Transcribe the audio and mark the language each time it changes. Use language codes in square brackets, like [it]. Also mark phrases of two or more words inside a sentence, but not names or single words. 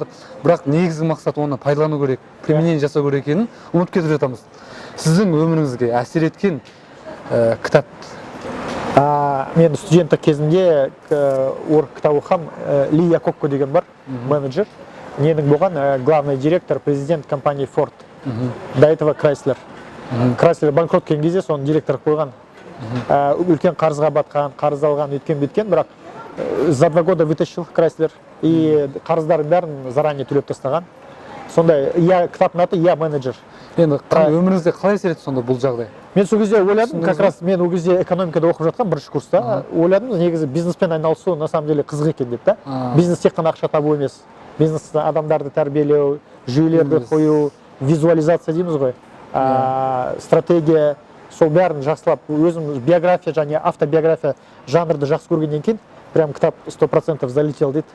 [kk] Бірақ негізгі мақсат оны пайдалану керек, применение жасау керек екенін ұмытып кетіп жатамыз. Сіздің өміріңізге әсер еткен кітап? Мен студенттік кезімде кітап оқығам, Ли Якокко деген бар, менеджер. Ненің болған [ru] главный директор, президент компании Ford. До этого [kk] Chrysler. Chrysler банкрот келген кезде соны директор қойған. Үлкен қарызға батқан, қарыз алған, өткен-беткен, бірақ [ru] за 2 года вытащил [kk] Chrysler. И қарыздарын бәрін заранее төлеп тастаған. Сондай, кітаптың аты «Я менеджер». Енді өміріңізде қалай әсер етті сонда бұл жағдай? Мен сол кезде ойладым, [ru] как раз [kk] мен ол кезде экономикада оқып жатқан бірінші курста, ойладым, негізі бизнеспен айналысу [ru] на самом деле [kk] қызық екен деп та. Бизнес тек қана ақша табу емес. Бизнес адамдарды тәрбиелеу, жүйелерді қою, визуализация дейміз ғой, стратегия, сол бәрін жақсылап, өзім биография және автобиография жанрды жақсы көргеннен кейін, прям кітап 100% залетел дейді.